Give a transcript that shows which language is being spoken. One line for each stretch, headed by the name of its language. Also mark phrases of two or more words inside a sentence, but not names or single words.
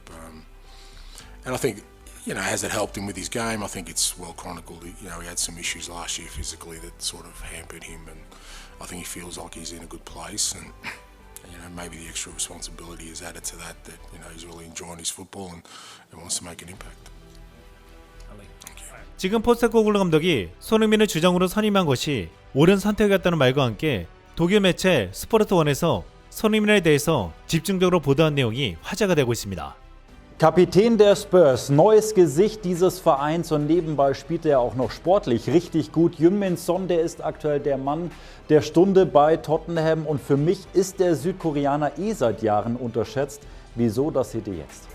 English: And I think, you know, has it helped him with his game? I think it's well chronicled. You know, he had some issues last year physically that sort of hampered him, and I think he feels like he's in a good place. And you know, maybe the extra responsibility is added to that you know, he's really enjoying his football and wants to make an impact.
Korean: 지금 포스테코글루 감독이 손흥민을 주장으로 선임한 것이 옳은 선택이었다는 말과 함께 독일 매체 스포르트1에서 손흥민에 대해서 집중적으로 보도한 내용이 화제가 되고 있습니다.
German: Kapitän der Spurs, neues Gesicht dieses Vereins und nebenbei spielt er auch noch sportlich richtig gut. Heung-min Son, der ist aktuell der Mann der Stunde bei Tottenham und für mich ist der Südkoreaner seit Jahren unterschätzt. Wieso, das seht ihr jetzt.